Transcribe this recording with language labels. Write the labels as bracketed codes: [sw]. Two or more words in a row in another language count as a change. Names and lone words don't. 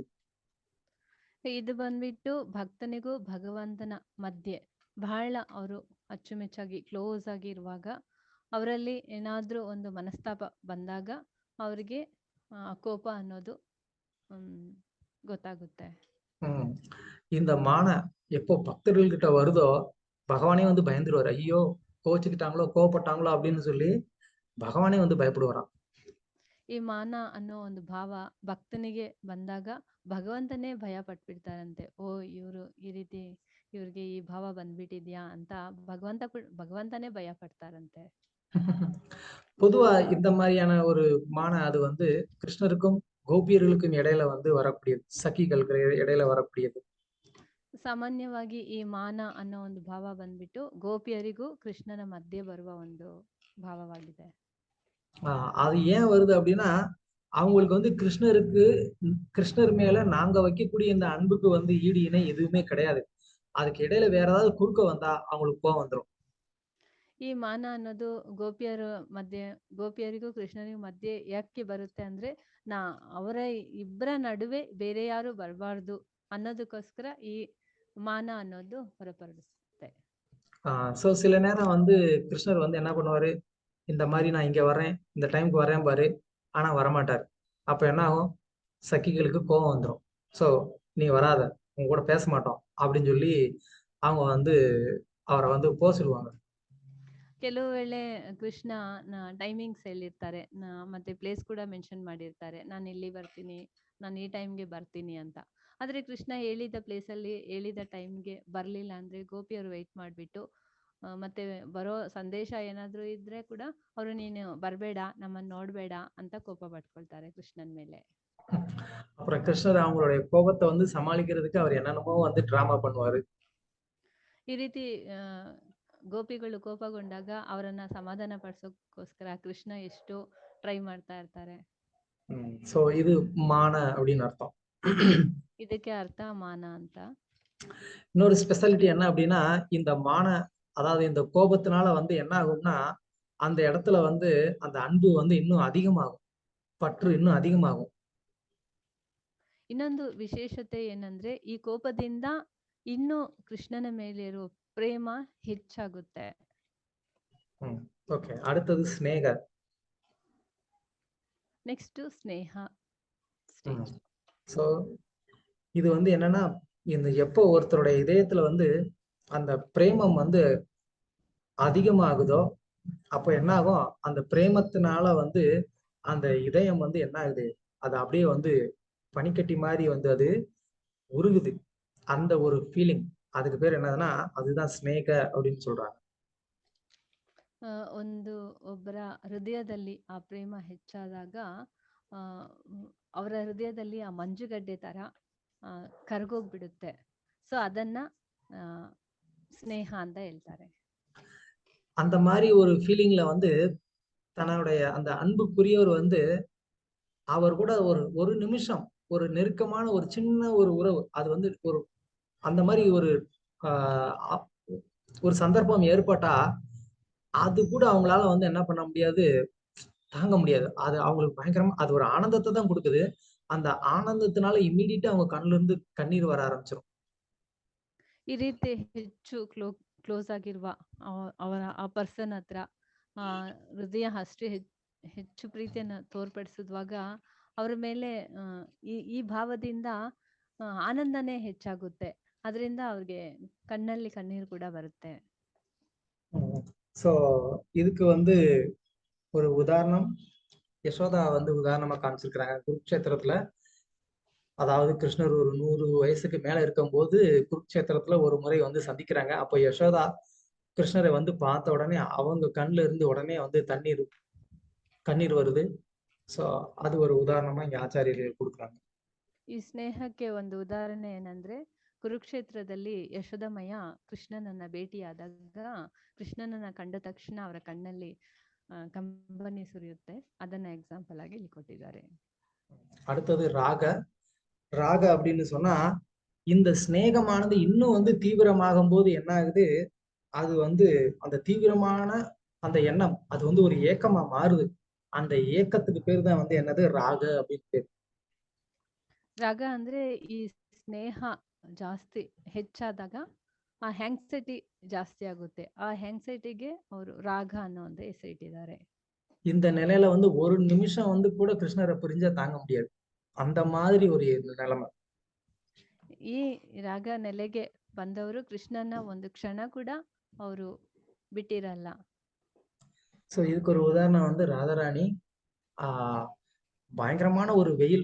[kn] ಇದು ಬಂದ್ಬಿಟ್ಟು ಭಕ್ತನಿಗೂ ಭಗವಂತನ ಮಧ್ಯೆ ಬಹಳ ಅವರು ಅಚ್ಚುಮೆಚ್ಚಾಗಿ ಕ್ಲೋಸ್ ಆಗಿ ಇರುವಾಗ ಅವರಲ್ಲಿ ಏನಾದ್ರೂ ಒಂದು ಮನಸ್ತಾಪ ಬಂದಾಗ ಅವರಿಗೆ ಕೋಪ ಅನ್ನೋದು ಗೊತ್ತಾಗುತ್ತೆ. [ta] இந்த மான எப்போ பக்தர்கள்கிட்ட வருதோ பகவானே வந்து பயந்துருவாரு. ஐயோ கோச்சுக்கிட்டாங்களோ கோவப்பட்டாங்களோ அப்படின்னு சொல்லி பகவானே வந்து பயப்படுவாராம். [kn] ಈ ಮಾನ ಅನ್ನೋ ಒಂದು ಭಾವ ಭಕ್ತನಿಗೆ ಬಂದಾಗ ಭಗವಂತನೇ ಭಯ ಪಟ್ಬಿಡ್ತಾರಂತೆ. ಓ ಇವರು ಈ ರೀತಿ ಇವ್ರಿಗೆ ಈ ಭಾವ ಬಂದ್ಬಿಟ್ಟಿದ್ಯಾ ಅಂತ ಭಗವಂತನೇ ಭಯ ಪಡ್ತಾರಂತೆ. [ta] பொதுவா இந்த மாதிரியான ஒரு மான அது வந்து கிருஷ்ணருக்கும் கோபியர்களுக்கும் இடையில வந்து வரக்கூடியது, சகிகளுக்கு இடையில வரக்கூடியது. [kn] ಸಾಮಾನ್ಯವಾಗಿ ಈ ಮಾನ ಅನ್ನೋ ಒಂದು ಭಾವ ಬಂದ್ಬಿಟ್ಟು ಗೋಪಿಯರಿಗೂ ಕೃಷ್ಣನ ಮಧ್ಯೆ ಬರುವ ಒಂದು ಭಾವವಾಗಿದೆ. [ta] அது ஏன் வருது அப்படின்னா அவங்களுக்கு வந்து கிருஷ்ணர் மேல நாங்க வைக்கக்கூடிய இந்த அன்புக்கு வந்து ஈடு இணை எதுவுமே கிடையாது. அதுக்கு இடையில வேற ஏதாவது குறுக்க வந்தா அவங்களுக்கு கோவம் வந்துடும். [kn] ಈ ಮಾನ ಅನ್ನೋದು ಗೋಪಿಯರಿಗೂ ಕೃಷ್ಣನಿಗೂ ಮಧ್ಯೆ ಯಾಕೆ ಬರುತ್ತೆ ಅಂದ್ರೆ ಅವರ ಇಬ್ಬರ ನಡುವೆ ಬೇರೆ ಯಾರು ಬರಬಾರ್ದು ಅನ್ನೋದಕ್ಕೋಸ್ಕರ ಈ ಮಾನ ಅನ್ನೋದು ಹೊರಪಡಿಸುತ್ತೆ. [ta] சோ சில நேரம் வந்து கிருஷ்ணர் வந்து என்ன பண்ணுவாரு, இந்த மாதிரி நான் இங்க வர்றேன், இந்த டைமுக்கு வரேன் பாரு, ஆனா வரமாட்டாரு. அப்ப என்ன ஆகும், சகிகளுக்கு கோபம் வந்துடும். சோ நீ வராத, உங்க கூட பேச மாட்டோம் அப்படின்னு சொல்லி அவங்க வந்து அவரை வந்து போக சொல்லுவாங்க. [kn] ಕೆಲವು ವೇಳೆ ಕೃಷ್ಣ ಟೈಮಿಂಗ್ಸ್ ಹೇಳಿರ್ತಾರೆ, ಮತ್ತೆ ಪ್ಲೇಸ್ ಕೂಡ ಮೆನ್ಷನ್ ಮಾಡಿರ್ತಾರೆ, ನಾನು ಇಲ್ಲಿ ಬರ್ತೀನಿ, ನಾನು ಈ ಟೈಮ್ಗೆ ಬರ್ತೀನಿ ಅಂತ. ಆದ್ರೆ ಕೃಷ್ಣ ಹೇಳಿದ ಪ್ಲೇಸಲ್ಲಿ ಹೇಳಿದ ಟೈಮ್ಗೆ ಬರ್ಲಿಲ್ಲ ಅಂದ್ರೆ ಗೋಪಿಯವರು ವೆಯ್ಟ್ ಮಾಡ್ಬಿಟ್ಟು ಮತ್ತೆ ಬರೋ ಸಂದೇಶ ಏನಾದ್ರು ಇದ್ರೆ ಕೂಡ ಅವರು ನೀನು ಬರ್ಬೇಡ, ನಮ್ಮನ್ನ ನೋಡ್ಬೇಡ ಅಂತ ಕೋಪ ಪಟ್ಕೊಳ್ತಾರೆ ಕೃಷ್ಣನ್ ಮೇಲೆ. [ta] அப்புறம் கிருஷ்ணர் அவங்களுடைய கோபத்தை வந்து சமாளிக்கிறதுக்கு அவர் என்னென்னமோ வந்து டிராமா பண்ணுவாரு. [kn] ಈ ರೀತಿ ಗೋಪಿಗಳು ಕೋಪಗೊಂಡಾಗ ಅವರನ್ನ ಸಮಾಧಾನ ಪಡಿಸೋಕ್ಕೋಸ್ಕರ ಕೃಷ್ಣ ಎಷ್ಟು ಟ್ರೈ ಮಾಡ್ತಾ ಇರ್ತಾರೆ. [ta] சோ இது மான அப்படின்னு அர்த்தம். [kn] ಇದಕ್ಕೆ ಅರ್ಥ ಮಾನ ಅಂತ. [ta] இன்னொரு ஸ்பெஷாலிட்டி என்ன அப்படின்னா, இந்த மான அதாவது இந்த கோபத்தினால வந்து என்ன ஆகும்னா அந்த இடத்துல வந்து அந்த அன்பு வந்து இன்னும் அதிகமாகும், பற்று இன்னும் அதிகமாகும். [kn] ಇನ್ನೊಂದು ವಿಶೇಷತೆ ಏನಂದ್ರೆ ಈ ಕೋಪದಿಂದ ಇನ್ನೂ ಕೃಷ್ಣನ ಮೇಲೆ ಇರುವ ಪ್ರೇಮ ಹೆಚ್ಚಾಗುತ್ತೆ. [ta] ஓகே, அடுத்தது ஸ்நேக. [kn] ನೆಕ್ಸ್ಟ್ ಸ್ನೇಹ ಸ್ಟೇಜ್. [ta] சோ இது வந்து என்னன்னா, இந்த எப்போ ஒருத்தருடைய இதயத்துல வந்து அந்த பிரேமம் வந்து அதிகமாகுதோ அப்ப என்ன ஆகும், அந்த பிரேமத்தினால வந்து அந்த இதயம் வந்து என்ன ஆகுது, அது அப்படியே வந்து பனிக்கட்டி மாதிரி வந்து அது உருகுது. அந்த ஒரு ஃபீலிங், அதுக்கு பேர் என்னதுன்னா அதுதான் ஸ்நேக அப்படின்னு சொல்றாங்க. [kn] ಒಬ್ಬರ ಹೃದಯದಲ್ಲಿ ಆ ಪ್ರೇಮ ಹೆಚ್ಚಾದಾಗ ಅವರ ಹೃದಯದಲ್ಲಿ ಆ ಮಂಜುಗಡ್ಡೆ ತರ ಕರಗೋಗ್ಬಿಡುತ್ತೆ. ಸೊ ಅದನ್ನ ಸ್ನೇಹ ಅಂತ ಹೇಳ್ತಾರೆ. [ta] அந்த மாதிரி ஒரு ஃபீலிங்ல வந்து தன்னுடைய அந்த அன்புக்குரியவர் வந்து அவர் கூட ஒரு நிமிஷம் ஒரு நெருக்கமான ஒரு சின்ன ஒரு உறவு, அது வந்து ஒரு அந்த மாதிரி ஒரு சந்தர்ப்பம் ஏற்பட்டா அது கூட அவங்களால வந்து என்ன பண்ண முடியாது, தாங்க முடியாது. அது அவங்களுக்கு பயங்கரமா அது ஒரு ஆனந்தத்தை தான் கொடுக்குது. அந்த ஆனந்தத்தினால இம்மிடியட்டா அவங்க கண்ணுல இருந்து கண்ணீர் வர ஆரம்பிச்சிடும். [kn] ಈ ರೀತಿ ಹೆಚ್ಚು ಕ್ಲೋಸ್ ಆಗಿರುವ ಅವರ ಆ ಪರ್ಸನ್ ಹತ್ರ ಹೃದಯ ಅಷ್ಟೇ ಹೆಚ್ಚು ಪ್ರೀತಿಯನ್ನ ತೋರ್ಪಡಿಸಿದ್ವಾಗ ಅವರ ಮೇಲೆ ಈ ಭಾವದಿಂದ ಆನಂದನೇ ಹೆಚ್ಚಾಗುತ್ತೆ. ಅದರಿಂದ ಅವ್ರಿಗೆ ಕಣ್ಣಲ್ಲಿ ಕಣ್ಣೀರು ಕೂಡ ಬರುತ್ತೆ. [ta] சோ இதுக்கு வந்து ஒரு உதாரணம் யசோதா வந்து உதாரணமா காமிச்சிருக்கிறாங்க குருக்ஷேத்திரத்துல. அதாவது கிருஷ்ணர் ஒரு 100 வயசுக்கு மேல இருக்கும்போது குருக்ஷேத்திரத்துல ஒரு முறை வந்து சந்திக்கிறாங்க. அப்போ யசோதா கிருஷ்ணரை வந்து பார்த்த உடனே அவங்க கண்ணுல இருந்து உடனே வந்து கண்ணீர் வருது. சோ அது ஒரு உதாரணமா இங்க ஆச்சாரியர்கள் கொடுக்குறாங்க. [kn] ಈ ಸ್ನೇಹಕ್ಕೆ ಒಂದು ಉದಾಹರಣೆ ಏನಂದ್ರೆ, ಕುರುಕ್ಷೇತ್ರದಲ್ಲಿ ಯಶೋದಮಯ್ಯ ಕೃಷ್ಣನನ್ನ ಭೇಟಿಯಾದಾಗ ಕೃಷ್ಣನನ್ನ ಕಂಡ ತಕ್ಷಣ ಅವರ ಕಣ್ಣಲ್ಲಿ ಕಂಬನಿ ಸುರಿಯುತ್ತೆ. ಅದನ್ನ ಎಕ್ಸಾಂಪಲ್ ಆಗಿ ಇಲ್ಲಿ ಕೊಟ್ಟಿದ್ದಾರೆ. [ta] அடுத்தது ராக அப்படின்னு சொன்னா, இந்த ஸ்நேகமானது இன்னும் வந்து தீவிரமாகும் போது என்ன ஆகுது, அது வந்து அந்த தீவிரமான அந்த எண்ணம் அது வந்து ஒரு ஏக்கமா மாறுது. அந்த ஏக்கத்துக்கு பேர் தான் வந்து என்னது, ராக அப்படின்னு பேர். [kn] ರಾಗ ಅಂದ್ರೆ ಈ ಸ್ನೇಹ ಜಾಸ್ತಿ ಹೆಚ್ಚಾದಾಗ ಆ ಹ್ಯಾಂಗ್ಸೈಟಿ ಜಾಸ್ತಿ ಆಗುತ್ತೆ. ಆ ಹ್ಯಾಂಗ್ಸೈಟಿಗೆ ಅವರು ರಾಗ ಅನ್ನೋ ಒಂದು ಹೆಸರಿಟ್ಟಿದ್ದಾರೆ. [ta] இந்த நிலையில வந்து ஒரு நிமிஷம் வந்து கூட கிருஷ்ணரை பிரிஞ்சா தாங்க முடியாது. அந்த மாதிரி ஒரு நிலைமை. [kn] ಈ ರಾಗ ನೆಲೆಗೆ ಬಂದವರು ಕೃಷ್ಣನ ಒಂದು ಕ್ಷಣ ಕೂಡ ಅವರು ಬಿಟ್ಟಿರಲ್ಲ. [ta] ஸோ இதுக்கு ஒரு உதாரணம் வந்து ராதாராணி பயங்கரமான ஒரு வெயில்.